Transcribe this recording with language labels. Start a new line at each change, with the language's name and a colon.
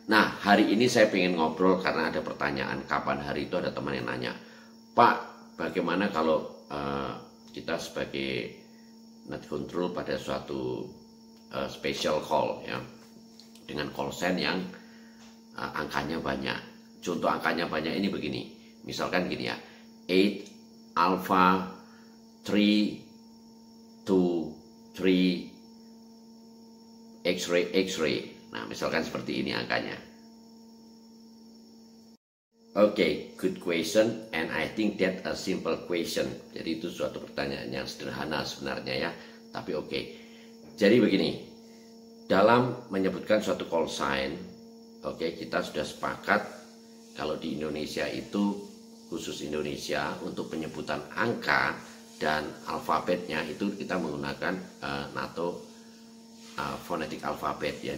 Indonesian: Nah, hari ini saya pengen ngobrol karena ada pertanyaan, kapan hari itu ada teman yang nanya, Pak, bagaimana kalau kita sebagai net control pada suatu special call ya, dengan call sign yang angkanya banyak. Contoh angkanya banyak ini begini, misalkan gini ya, 8 alpha 3 2 3 X-ray. Nah, misalkan seperti ini angkanya.
English: Oke, good question, and I think that a simple question.
Indonesian: Jadi itu suatu pertanyaan yang sederhana sebenarnya ya, tapi oke. Jadi begini, dalam menyebutkan suatu call sign, oke, kita sudah sepakat kalau di Indonesia itu, khusus Indonesia, untuk penyebutan angka dan alfabetnya itu kita menggunakan NATO phonetic alfabet ya.